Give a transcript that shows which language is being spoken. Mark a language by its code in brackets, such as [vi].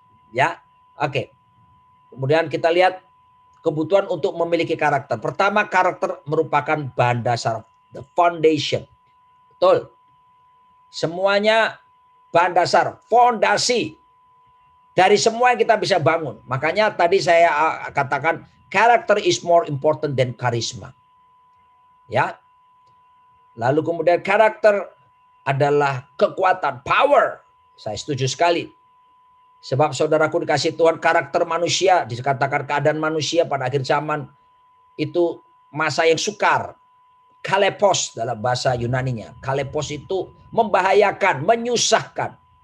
[id] Ya, oke. Kemudian kita lihat kebutuhan untuk memiliki karakter. Pertama, karakter merupakan bahan dasar, [en] the foundation. [id] Betul. Semuanya bahan dasar, fondasi dari semua yang kita bisa bangun. Makanya tadi saya katakan [en] character is more important than charisma. [id] Ya. Lalu kemudian karakter adalah kekuatan, power. Saya setuju sekali. Sebab saudaraku dikasih Tuhan, karakter manusia, dikatakan keadaan manusia pada akhir zaman itu masa yang sukar. Kalepos dalam bahasa Yunaninya. Kalepos itu membahayakan, menyusahkan.